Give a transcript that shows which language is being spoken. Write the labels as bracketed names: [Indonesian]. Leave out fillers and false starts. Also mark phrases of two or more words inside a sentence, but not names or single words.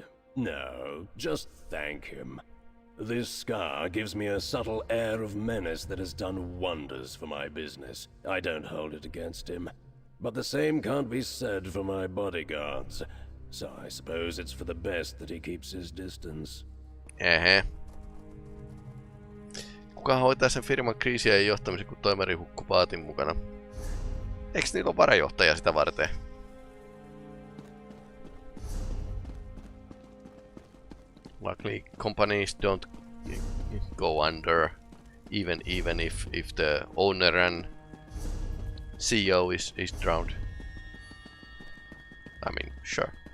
[English] No, just thank him. This scar gives me a subtle air of menace that has done wonders for my business. I don't hold it against him. But the same can't be said for my bodyguards. So I suppose it's for the best that he keeps his distance. [Finnish] Kuka hoitaa sen firman kriisiä ja johtamisen, kun toimari hukku paatin mukana? Eiks niillä ole varajohtaja sitä varten? [English] Luckily, companies don't go under, even if the owner and CEO is drowned. I mean, sure.